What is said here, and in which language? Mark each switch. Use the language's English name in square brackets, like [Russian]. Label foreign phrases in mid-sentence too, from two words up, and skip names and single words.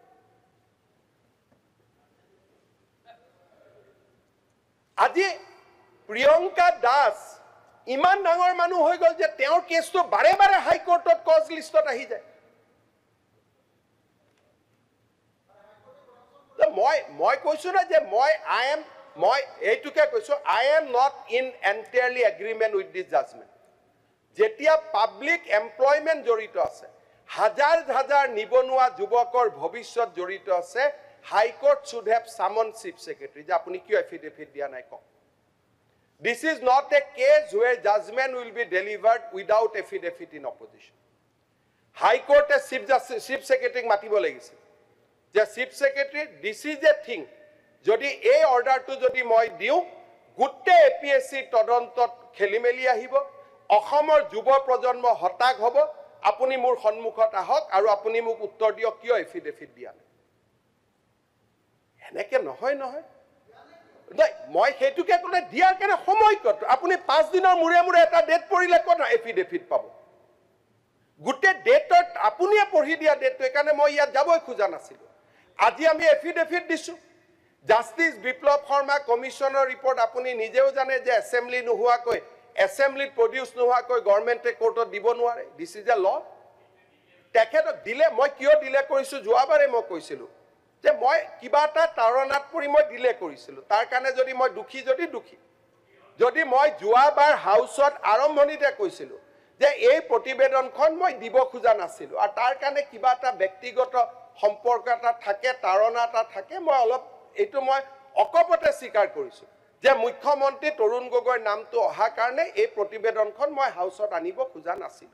[Assamese] আজি প্ৰিয়ংকা দাস ইমান ডাঙৰ মানুহ হৈ গ'ল যে তেওঁৰ কেছটো বাৰে বাৰে হাইকোৰ্টত কজ লিষ্টত আহি যায় মই কৈছো না যে মই এইটোকে কৈছো [English] I am not in entirely agreement with this judgment. [Assamese] যেতিয়া [English] public employment [Assamese] জড়িত আছে, হাজাৰ হাজাৰ নিবনুৱা যুৱকৰ ভৱিষ্যত জড়িত আছে, হাইকোৰ্ট [English] should have summoned chief secretary [Assamese] যে আপুনি কিয় এফিডেভিট দিয়া নাই কওক. [English] This is not a case where judgment will be delivered without affidavit in opposition. High Court chief secretary [Assamese] মাতিব লাগিছিল যে [English] chief secretary this is a thing. [Assamese] যদি এই অৰ্ডাৰটো যদি মই দিওঁ গোটেই APSC তদন্তত খেলিমেলি আহিব, অসমৰ যুৱ প্ৰজন্ম হতাশ হ'ব, আপুনি মোৰ সন্মুখত আহক আৰু আপুনি মোক উত্তৰ দিয়ক কিয় এফিডেভিট দিয়া নাই. এনেকে নহয় মই সেইটোকে ক'লে দিয়াৰ কাৰণে সময় কত আপুনি 5 দিনৰ মূৰে মূৰে এটা ডেট পৰিলে ক'ত এফিডেভিট পাব. গোটেই ডেটত আপুনিয়ে পঢ়ি দিয়া ডেটটো কাৰণে মই ইয়াত যাবই খোজা নাছিলো. আজি আমি এফিডেভিট দিছো. জাষ্টিস বিপ্লৱ শৰ্মা কমিশনৰ ৰিপৰ্ট আপুনি নিজেও জানে যে এছেম্বলি নোহোৱাকৈ এছেম্বলিত প্ৰডিউস নোহোৱাকৈ গভৰ্ণমেণ্টে কোৰ্টত দিব নোৱাৰে. [English] This is a law. [Assamese] তেখেতক দিলে মই কিয় দিলে কৰিছো যোৱাবাৰে মই কৈছিলো যে মই কিবা এটা তাৰণাত পৰি মই দিলে কৰিছিলো. তাৰ কাৰণে যদি মই দুখী যদি মই যোৱাবাৰ হাউচত আৰম্ভণিতে কৈছিলো যে এই প্ৰতিবেদনখন মই দিব খোজা নাছিলো আৰু তাৰ কাৰণে কিবা এটা ব্যক্তিগত সম্পৰ্ক এটা থাকে, তাৰণা এটা থাকে, মই অলপ এইটো মই অকপতে স্বীকাৰ কৰিছো যে মুখ্যমন্ত্ৰী তৰুণ গগৈৰ নামটো অহা কাৰণে এই প্ৰতিবেদনখন মই হাউচত আনিব খোজা নাছিলো.